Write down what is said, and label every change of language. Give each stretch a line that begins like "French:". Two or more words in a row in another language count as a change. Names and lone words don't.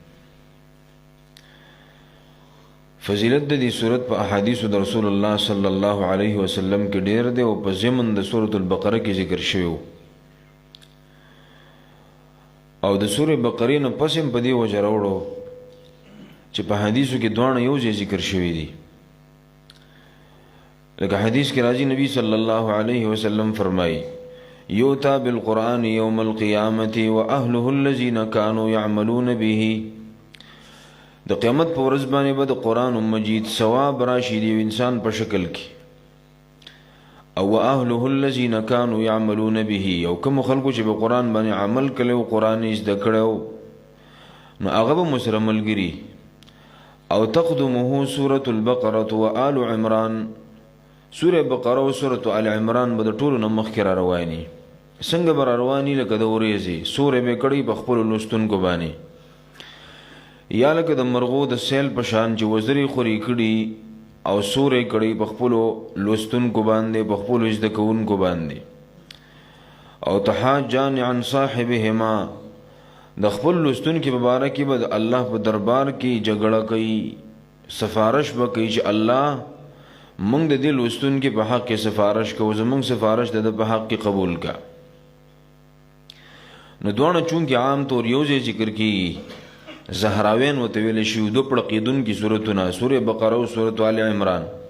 Pashto: فضیلت د دې سورت په احادیثو د
Arabic: رسول الله صلی الله علیه وسلم
Pashto: کې ډیر دی او په ضمن د سورة البقره کې ذکر شوی او د سورة بقره نه پس هم په دې وجه راوړو چې په حدیثو کې دوانه یو ځای ذکر شوی دي. لکه حدیث کې راځي نبی
Arabic: صلی الله علیه وسلم فرمایي یوتا بالقرآن یوم القیامة واهله الذین كانوا يعملون به.
Pashto: د قیامت په ورځ باندې به د قرآن مجید ثواب راشي د انسان په شکل کې، او
Arabic: واهله الذین كانوا يعملون به،
Pashto: او کوم خلکو چې په قرآن باندې عمل کړي او قرآن یې زده کړو نو هغه به مسره ملګري.
Arabic: او تقدمه سورة البقرة وآل عمران.
Pashto: سورة بقره و سورة آل عمران به د ټولو نه مخکې را رواني. څنګه به را رواني؟ لکه د ورېځې سورې به کړي په خپلو لوستونکو باندې، یا لکه د مرغو د سیل په شان چې وزرې خوري کړي او سورې کړي په خپلو لوستونکو باندې، په خپلو زده کوونکو باندې.
Arabic: او تحاجان عن صاحبهما،
Pashto: د خپل لوستونکي په باره کې به د الله په دربار کې جګړه کوي، سفارش به کوي چې الله موږ د دې لوستونکي په حق کې سفارش کوو، زموږ سفارش د په حق کې قبول کا. نو دواړه چونکې عام طور یو ځای ذکر کېږي، زهراوین ورته ویلی شي، دو پړقېدونکي سورتونه سورة بقره او سورة آل عمران.